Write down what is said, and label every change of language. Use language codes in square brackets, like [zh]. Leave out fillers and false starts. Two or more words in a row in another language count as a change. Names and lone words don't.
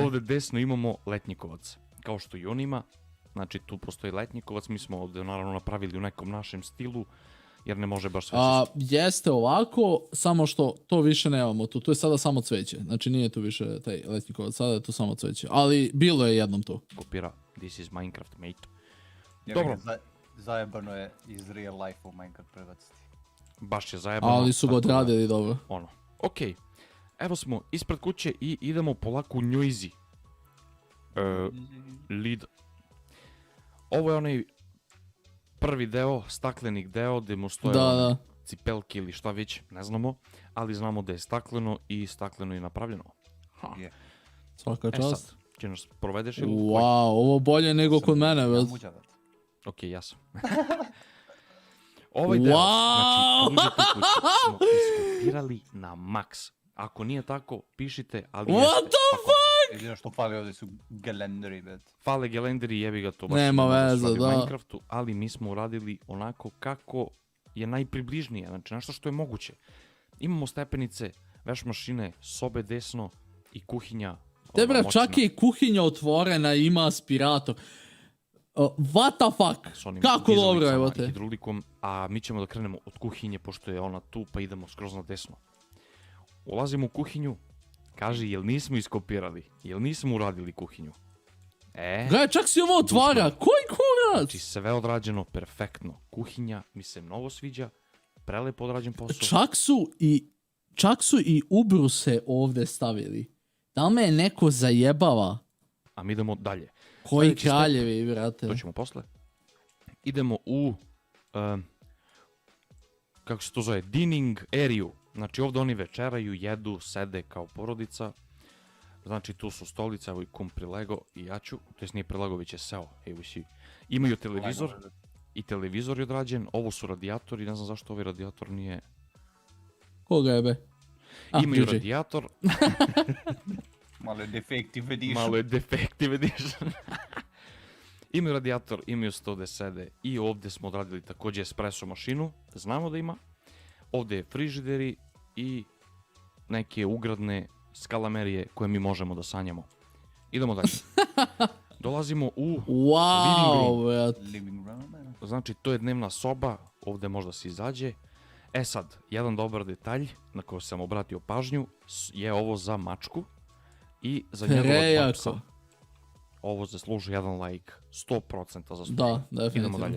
[sr] Ovdje desno imamo letnjikovac, kao što i on ima. Znači tu postoji letnjikovac, mi smo ovdje naravno napravili u nekom našem stilu, jer ne može baš sve jeste ovako, samo što to više nemamo tu. Tu je sada samo cveće, znači nije tu više taj letnjikovac, sada je tu samo cveće. Ali bilo je jednom tu. Kopira, [en] this is Minecraft, mate. [sr] Dobro. Zajebano je iz [en] real life [sr] u Minecraft prebaciti. Baš je zajebano. Ali su ga odradili dobro. Ok, evo smo ispred kuće i idemo polako u Njujzi. Lead. Ovo je onaj prvi deo, stakleni deo, gdje mu stoje cipelke ili šta već, ne znamo, ali znamo da je stakleno i stakleno je napravljeno. Svaka čast. Sad, će nas provedeš ili? Wow, ovo bolje nego kod mene, već. Ok, ja sam. Ovaj deo, znači, uđete kuću, smo iskopirali na maks. Ako nije tako, pišite, ali [en] what the fuck? [sr] Jedino što fali ovdje su gelenderi, bet. Fale gelenderi, jebi ga to baš. Nema veze, da. Minecraftu, ali mi smo uradili onako kako je najpribližnije, znači nešto što je moguće. Imamo stepenice, veš mašine, sobe desno i kuhinja. Tebra, čak je i kuhinja otvorena, ima aspirator. [en] What the fuck? [sr] Kako dobro, evo te. Hidrolikom, a mi ćemo da krenemo od kuhinje, pošto je ona tu, pa idemo skroz na desno. Ulazimo u kuhinju, kaže, jel nismo iskopirali, jel nismo uradili kuhinju? Gledaj, čak si ovo otvara, koji kurac? Znači, sve odrađeno perfektno. Kuhinja mi se mnogo sviđa, prelepo odrađen posao. Čak su i ubruse ovdje stavili. Da me neko zajebava? A mi idemo dalje. Koji kraljevi, brate? To ćemo posle. Idemo u, kako se to zove, [en] dining area. [sr] Znači ovdje oni večeraju, jedu, sede kao porodica. Znači tu su stolice, evo i Kum prilego i ja ću, to jest nije prilego, već je seo. Imaju televizor i televizor je odrađen, ovo su radijatori, ne znam zašto ovaj radijator nije... Koga jebe? Imaju radijator. Malo je [en] defective edition. [sr] Imaju radijator, imaju sto gde sede i ovdje smo odradili također espresso mašinu, znamo da ima. Ovdje je frižideri i neke ugradne skalamerije koje mi možemo da sanjamo. Idemo dalje. Dolazimo u, Wow, brate. [en] Living room, [sr] ne? znači to je dnevna soba, ovdje možda se izađe. E sad, jedan dobar detalj na koji sam obratio pažnju je ovo za mačku i za njegovog Prejako. psa. Ovo zaslužuje jedan like, 100% zaslužuje. Da, definitivno. Idemo dalje.